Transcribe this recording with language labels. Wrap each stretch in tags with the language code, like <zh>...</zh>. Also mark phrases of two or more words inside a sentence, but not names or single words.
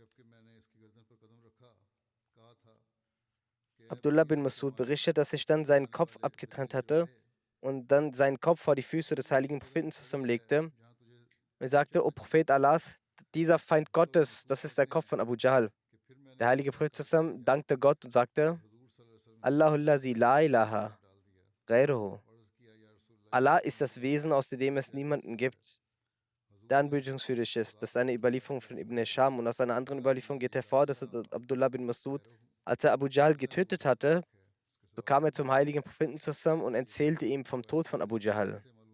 <de>Abdullah bin Masud berichtet, dass ich dann seinen Kopf abgetrennt hatte und dann seinen Kopf vor die Füße des heiligen Propheten zusammenlegte. Er sagte: O Prophet Allahs, dieser Feind Gottes, das ist der Kopf von Abu Jahl. Der heilige Prophet zusammen dankte Gott und sagte:</de> <ar>الله الذي لا إله غيره.</ar> <de>Allah ist das Wesen, außer dem es niemanden gibt, der anbetungswürdig ist. Das ist eine Überlieferung von Ibn Hisham, und aus einer anderen Überlieferung geht hervor, dass Abdullah bin Masud, als er Abu Jahl getötet hatte, so kam er zum heiligen Propheten zusammen und erzählte ihm vom Tod von Abu Jahl.</de>